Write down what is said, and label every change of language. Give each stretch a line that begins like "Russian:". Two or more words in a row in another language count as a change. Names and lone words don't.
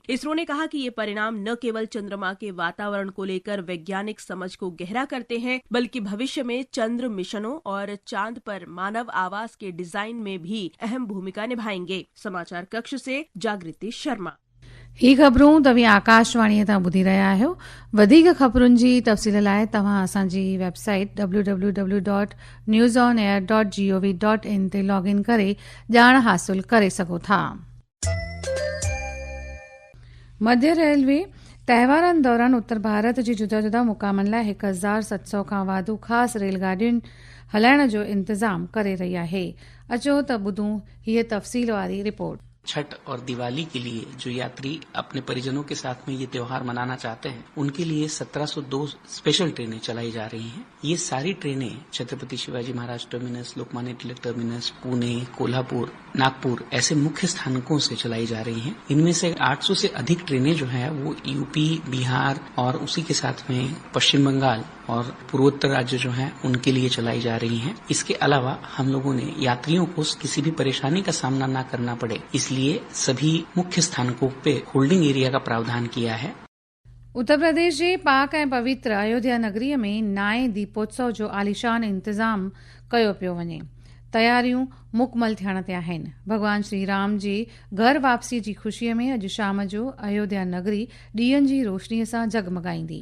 Hindi: इसरो ने कहा कि ये परिणाम न केवल चंद्रमा के वातावरण को लेकर वैज्ञानिक समझ को गहरा करते हैं, बल्कि भविष्य में चंद्र मिशनों और चांद पर मानव आवास के डिजाइन में भी अहम भूमिका निभाएंगे। समाचार कक्ष से जागृति शर्मा।
Sindhi: ही ख़बरूं तव्हीं आकाशवाणीअ तां ॿुधी रहिया आहियो। वधीक ख़बरुनि जी तफ़सील लाइ तव्हां असांजी वेबसाइट www.newsonair.gov.in ते लॉगिन करे ॼाण हासिल करे सघो था। मध्य रेलवे तहेवारनि दौरान उत्तर भारत जी जुदा जुदा मुक़ामनि लाइ 1700 खां वाधू ख़ासि रेलगाॾियुनि हलाइण जो इंतज़ाम करे रही आहे। अचो त ॿुधूं हीअ तफ़सील वारी रिपोर्ट।
Hindi: छठ और दिवाली के लिए जो यात्री अपने परिजनों के साथ में ये त्योहार मनाना चाहते हैं, उनके लिए 1702
English: special trains
Hindi: चलाई जा रही हैं। ये सारी ट्रेनें छत्रपति शिवाजी महाराज टर्मिनस, लोकमान्य तिलक टर्मिनस, पुणे, कोल्हापुर, नागपुर ऐसे मुख्य स्थानकों से चलाई जा रही हैं। इनमें से 800 से अधिक ट्रेनें जो है वो यूपी, बिहार और उसी के साथ में पश्चिम बंगाल और पूर्वोत्तर राज्य जो हैं उनके लिए चलाई जा रही हैं। इसके अलावा हम लोगों ने यात्रियों को किसी भी परेशानी का सामना न करना पड़े, इसलिए सभी मुख्य स्थानकों पे
English: holding area
Hindi: का प्रावधान किया है।
Sindhi: उत्तर प्रदेश जे पाक ऐं पवित्र अयोध्या नगरीअ में नाए दीपोत्सव जो आलिशान इंतज़ाम कयो पियो वञे। तयारियूं मुकमल थियण ते आहिनि। भॻवान श्री राम जी घर वापसी जी ख़ुशीअ में अॼु शाम जो अयोध्या नगरी ॾीयनि जी रोशनीअ सां जगमगाईंदी।